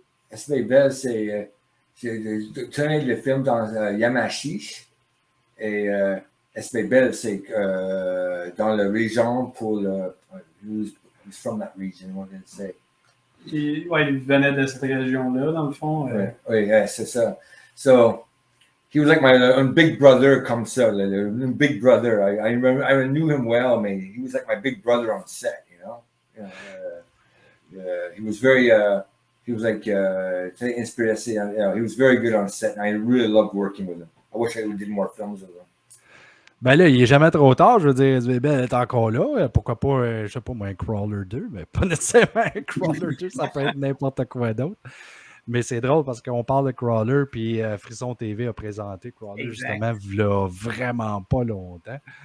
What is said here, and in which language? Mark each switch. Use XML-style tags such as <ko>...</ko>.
<fr>Espèce Belle, c'est tourné le film dans Yamachiche. Et Espèce Belle, c'est dans la région pour le.</fr> <en>Who's from that region, what did it say?</en> <fr>Ouais, il venait de cette région-là, dans le fond. Oui, c'est ça.</fr> <en>So, he was like my big brother</en> <fr>comme ça,</fr> <en>big brother. I remember, I knew him well, but he was like my big brother on set, you know. He was very, he was like inspiré. He was very good on set, and I really loved working with him. I wish I did more films with him.</en> <fr>Ben là, il n'est jamais trop tard. Je veux dire, SVB est encore là. Pourquoi pas, je sais pas moi, un Crawler 2, mais pas nécessairement un Crawler 2, ça peut être n'importe quoi d'autre. Mais c'est drôle parce qu'on parle de Crawler, puis Frisson TV a présenté Crawler justement là, vraiment pas longtemps.</fr>